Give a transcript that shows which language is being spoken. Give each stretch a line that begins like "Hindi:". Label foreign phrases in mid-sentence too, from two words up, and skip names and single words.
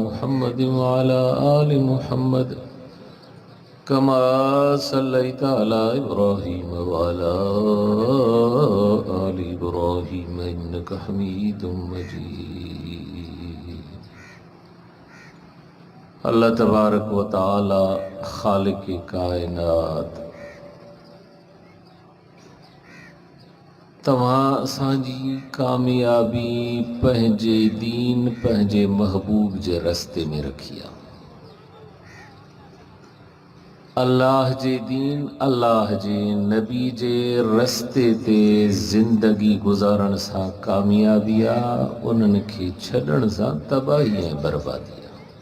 Arabic: محمد وعلى آل محمد كما صليت على إبراهيم وعلى آل إبراهيم إنك حميد مجيد. الله تبارك وتعالى
Sindhi: खालिक कायनात तव्हां असांजी कामयाबी पंहिंजे दीन पंहिंजे महबूब जे रस्ते में रखी आहे। अल्लाह जे दीन अल्लाह जे नबी जे रस्ते ते ज़िंदगी गुज़ारण सां कामयाबी आहे, उन्हनि खे छॾण सां तबाही ऐं बर्बादी आहे।